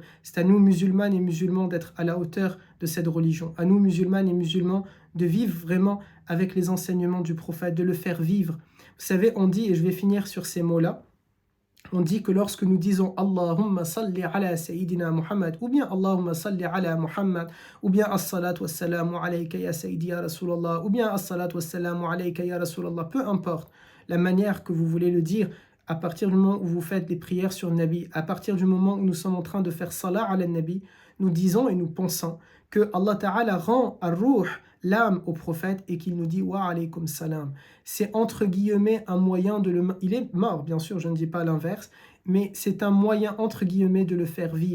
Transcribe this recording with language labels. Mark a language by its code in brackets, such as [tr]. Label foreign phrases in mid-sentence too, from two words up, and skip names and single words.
[fr] C'est à nous, musulmanes et musulmans, d'être à la hauteur de cette religion. À nous, musulmanes et musulmans, de vivre vraiment avec les enseignements du prophète, de le faire vivre. Vous savez, on dit, et je vais finir sur ces mots-là, on dit que lorsque nous disons [ar] اللهم صل على سيدنا محمد, [fr] ou bien [ar] اللهم صل على محمد, [fr] ou bien [ar] الصلاة والسلام عليك يا سيدي يا رسول الله, [fr] ou bien [ar] الصلاة والسلام عليك يا رسول الله, [fr] peu importe la manière que vous voulez le dire, à partir du moment où vous faites des prières sur le Nabi, à partir du moment où nous sommes en train de faire [ar] صلاة على النبي, [fr] nous disons et nous pensons que [ar] الله تعالى [fr] rend ar-ruh, l'âme au prophète, et qu'il nous dit [ar] وعليكم السلام. [fr] C'est entre guillemets un moyen de le... Il est mort, bien sûr, je ne dis pas l'inverse, mais c'est un moyen entre guillemets de le faire vivre.